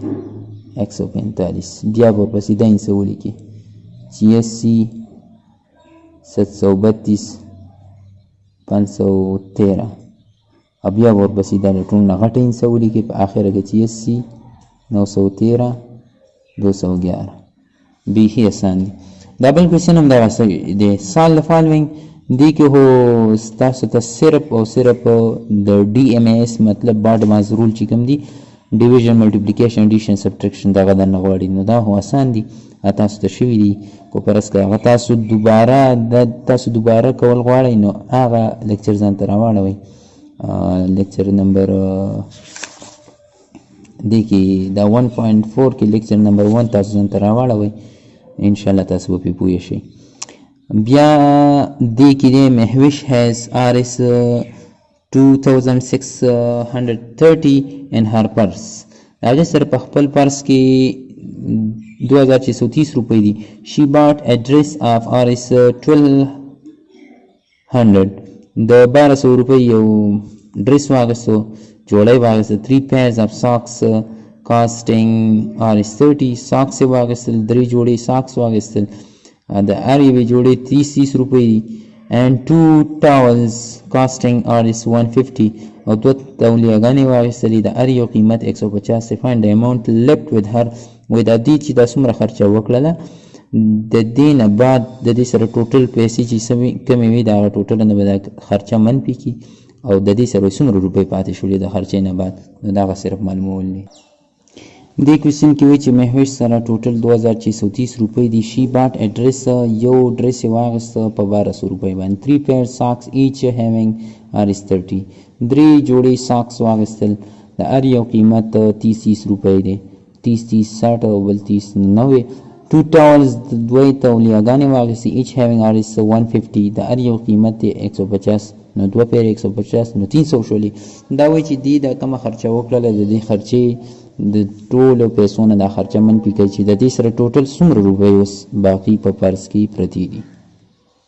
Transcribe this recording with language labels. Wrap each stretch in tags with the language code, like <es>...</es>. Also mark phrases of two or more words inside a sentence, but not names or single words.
<ps>145 بیا به ورپسې دا انسه ولیکي 86 732 513 او بیا به ورپسې دا د ټول نه غټه انسه ولیکي په اخره کې 86 913 211 بیخي اسان دی. دا بل کوېسچن هم دغسې دی</ps> <en>solve the following.</en> <ps>دې کې خو ستاسو ته صرف او صرف د DMAS مطلب</ps> <en>BODMAS rule</en> <ps>چې کوم دي</ps> <en>division multiplication addition subtraction</en> <ps>دغه درنه غواړي نو دا خو اسان دي تاسو ته شوي دي خو فرض که هغه تاسو دوباره کول غواړئ نو هغه لیکچر ځان ته راواړوئ</ps> <en>lecture number</en> <ps>دې کې دا 1.4 کې</ps> <en>lecture number</en> <ps>1 تاسو ځان ته راواړوئ انشاءالله تاسو به پرې پوه شئ. بیا دې کې دی مهوش</ps> <en>has RS 2630 in her purse.</en> <ps>هغې سره په خپل پرس کې 2630 روپۍ دي.</ps> <en>she bought a dress of RS 1200</en> <ps>د 1200 روپۍ یو ډریس واغستو جوړی واغستل</ps> <en>3 pairs of socks costing RS 30 socks</en> <ps>یې واغستل 3 جوړې socks واغستل د هر یوې جوړې 30 روپۍ دي</ps> <en>and 2 towels costing RS 150</en> <ps>او 2 تولیاګانې واغستلې د هر یو قیمت 150</ps> <en>find the amount left with her</en> <ps>وایي دا دې چې دا څومره خرچه وکړله د دې نه بعد د دې سره ټوټل پیسې چې کمې وي د هغه ټوټل نه به دا خرچه منفي کړي او د دې سره څومره روپۍ پاتې شولې د خرچې نه بعد نو دغه صرف معلومول دي. دې کوېسچن کې وایي چې مهوش سره ټوټل 2630 روپۍ دي.</ps> <en>she bought a dress</en> <ps>یو ډریس یې واغسته په 1200 روپۍ باندې</ps> <en>3 pair socks each having RS 30</en> <ps>درې جوړې ساکس واغستل د هر یو قیمت 30 روپۍ دی 30 60 او بل 30 90</ps> <en>2 towels</en> <ps>دوی تولیاګانې واغستې</ps> <en>each having RS 150</en> <ps>د هر یو قیمت 150 نو 2 پیر 150 نو 300 شولې. دا وایي چې دې دا کومه خرچه وکړله د دې خرچې د ټولو پیسو نه دا خرچه منفي کوي چې د دې سره ټوټل څومره روپۍ اوس باقي په پرس کې پرتې دي.</ps>